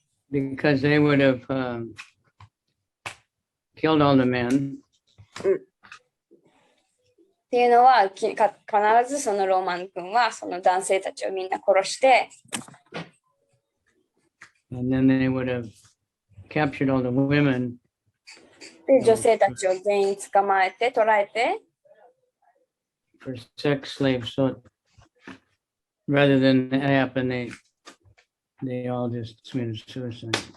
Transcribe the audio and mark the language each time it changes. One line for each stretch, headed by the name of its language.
English: Because they would have killed all the men.
Japanese: っていうのは必ずそのローマン軍はその男性たちをみんな殺して、
English: And then they would have captured all the women.
Japanese: で女性たちを全員捕まえて捕らえて
English: for sex slaves. So rather than that happen, they all just committed suicide.